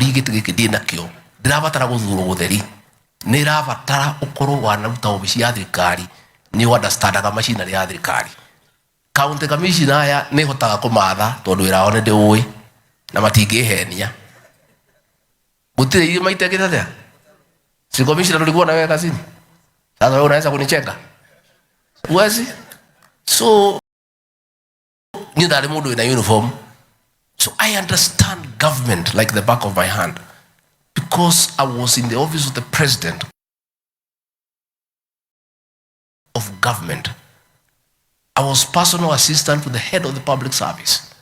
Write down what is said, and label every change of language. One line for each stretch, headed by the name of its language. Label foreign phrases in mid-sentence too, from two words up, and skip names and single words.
Kikuyu: giti ndina kio ndirabatara guthurwo gutheri ni rabatara ukorwo wanaruta obici ya thirikari ni understandaga machinery ya thirikari
English: county commissioner
Kikuyu: aya ni hotaga kumatha tondu wira one ndi uwi na matingihenia gutire ile maite atia
Swahili: si commissioner tulikuwa na wewe kazini sasa wewe unaweza kunichenga uwezi
Kikuyu: so ni ndari mundu ina uniform.
English: So I understand government like the back of my hand because I was in the office of the president of government. I was personal assistant to the head of the public service.